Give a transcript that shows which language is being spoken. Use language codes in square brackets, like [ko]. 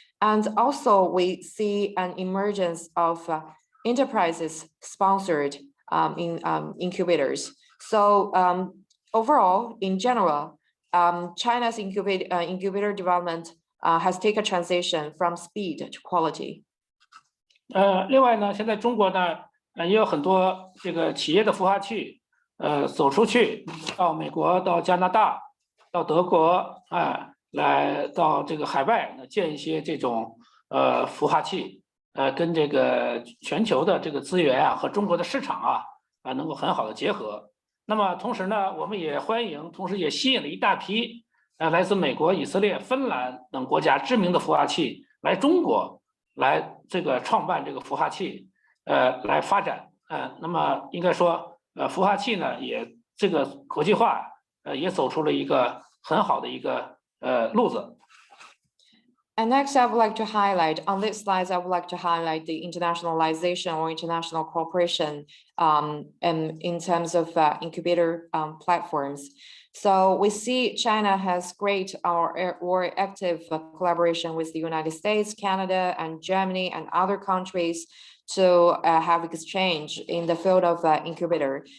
[en] And also we see an emergence of enterprises sponsored incubators. So overall, in general, China's incubator development has taken a transition from speed to quality. [zh] 另外呢，现在中国呢，也有很多这个企业的孵化器，走出去到美国、到加拿大、到德国来到这个海外建一些这种孵化器。跟这个全球的这个资源和中国的市场能够很好的结合。那么同时呢，我们也欢迎，同时也吸引了一大批来自美国、以色列、芬兰等国家知名的孵化器来中国来这个创办这个孵化器。来发展。那么应该说，孵化器呢也这个国际化也走出了一个很好的一个路子。 [en] And next, I would like to highlight on this slide, I would like to highlight the internationalization or international cooperation in terms of incubator platforms. So we see China has great or active collaboration with the United States, Canada, and Germany and other countries to have exchange in the field of incubator.